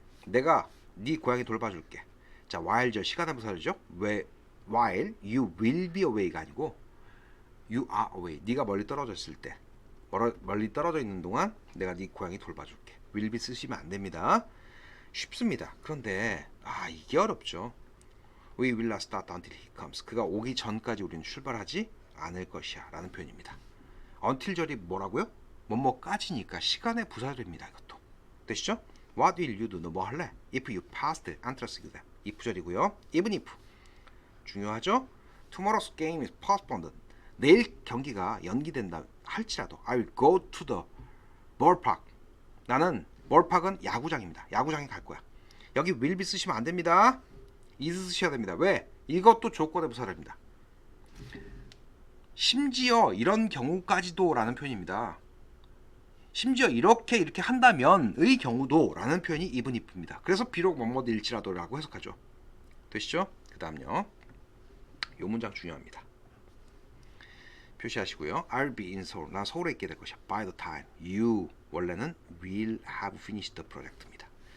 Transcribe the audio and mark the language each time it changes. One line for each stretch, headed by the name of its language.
Korean: 내가 네 고양이 돌봐줄게. 자, while절 시간의 부사절이죠?
English: while you will be away가 아니고 you are away.
Korean: 네가 멀리 떨어져 있을 때, 멀리 떨어져 있는 동안 내가 네 고양이 돌봐줄게. will be 쓰시면 안 됩니다. 쉽습니다. 그런데 이게 어렵죠.
English: We will not start until he comes.
Korean: 그가 오기 전까지 우리는 출발하지 않을 것이야 라는 표현입니다. until절이 뭐라고요? 뭐뭐까지니까 시간의 부사절입니다. 이것도 되시죠?
English: What will you do?
Korean: 너 뭐 할래?
English: If you passed entrance exam. if절이고요. even if
Korean: 중요하죠?
English: Tomorrow's game is postponed.
Korean: 내일 경기가 연기된다 할지라도
English: I will go to the ballpark.
Korean: 나는 ballpark은 야구장입니다. 야구장에 갈 거야. 여기 will be 쓰시면 안 됩니다. is 쓰셔야 됩니다. 왜? 이것도 조건의 부사절입니다. 심지어 이런 경우까지도 라는 표현입니다. 심지어 이렇게 한다면의 경우도 라는 표현이 even if입니다. 그래서 비록 뭐뭐일지라도 라고 해석하죠. 되시죠? 그 다음요. 요 문장 중요합니다. 표시하시고요.
English: I'll be in Seoul.
Korean: 난 서울에 있게 될 것이야.
English: By the time you
Korean: 원래는
English: will have finished the project입니다.